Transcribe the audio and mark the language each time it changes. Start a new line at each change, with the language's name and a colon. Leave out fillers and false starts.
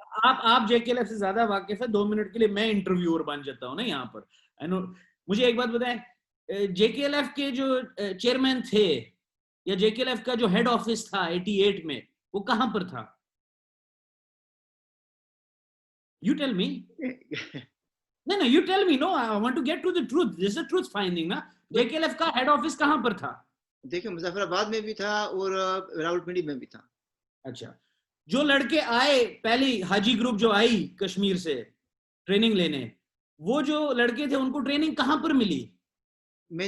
Urdu: آپ JKLF سے زیادہ واقف ہے. 2 منٹ کے لیے میں انٹرویور بن جاتا ہوں نا یہاں پر. مجھے ایک بات بتائیں, JKLF کے جو چیئرمین تھے یا JKLF کا جو ہیڈ آفس تھا 88 میں, وہ کہاں پر تھا؟
English: You tell me. No, you tell me. No, I want to get to the truth. This is a truth finding, نا.
Urdu: JKLF کا ہیڈ آفس کہاں پر تھا؟ دیکھیں مظفر آباد میں بھی تھا اور راولپنڈی میں بھی تھا. اچھا, جو لڑکے آئے, پہلی حاجی گروپ جو آئی کشمیر سے ٹریننگ لینے, وہ جو لڑکے تھے ان کو ٹریننگ کہاں پر ملی؟ میں